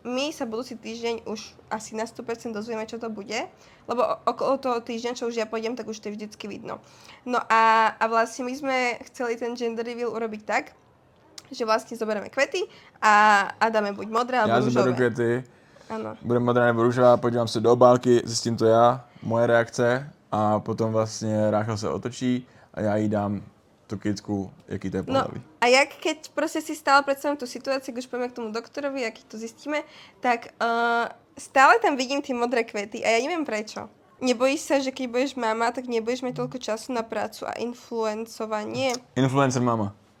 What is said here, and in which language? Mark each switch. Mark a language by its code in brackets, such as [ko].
[sk] My sa budúci týždeň už asi na 100% dozvieme, čo to bude, lebo okolo toho týždňa, čo už ja pôjdem, tak už to je vždycky vidno. No a vlastne my sme chceli ten gender reveal urobiť tak, že vlastne zoberieme kvety a dáme buď modré, alebo rúžové. [cs] Já zoberu kvety, Ano. bude modrá nebo růžová, podívám se do obálky, zjistím to já, moje reakce a potom vlastně Ráchel se otočí a já jí dám tu kytku, jaký to je pohlaví. [sk] No a jak keď proste si stále predstavím tú situáciu, keď už poďme k tomu doktorovi, aký to zistíme, tak stále tam vidím tie modré kvety a ja neviem prečo. Nebojíš sa, že keď budeš mama, tak nebudeš mať toľko času na prácu a influencovanie? Influencer mama.